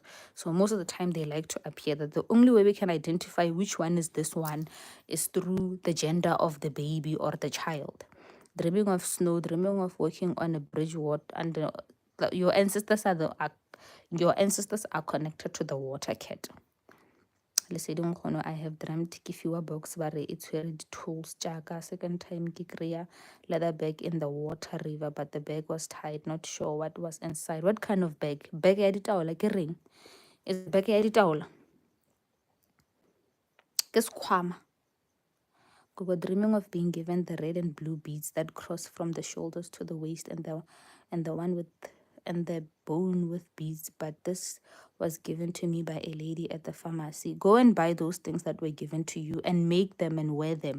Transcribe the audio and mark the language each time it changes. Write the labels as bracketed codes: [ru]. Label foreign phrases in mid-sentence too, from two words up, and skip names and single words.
[en] So most of the time, they like to appear. That the only way we can identify which one is this one is through the gender of the baby or the child. Dreaming of snow, dreaming of walking on a bridge, and your ancestors are connected to the water cat. Lesedi nkgono, I have dreamt [tn] ke fiwa [en] box [tn] ba re e tshwere di-tools jaaka [en] second time [tn] ke kry-a [en] leather bag in the water river, but the bag was tied, not sure what was inside. What kind of bag? [tn] Bag ya ditaola ke reng? Is bag ya ditaola? Ke sekhwama. [en] We were dreaming of being given the red and blue beads that cross from the shoulders to the waist, and the one with and the bone with beads, but this was given to me by a lady at the pharmacy. Go and buy those things that were given to you and make them and wear them.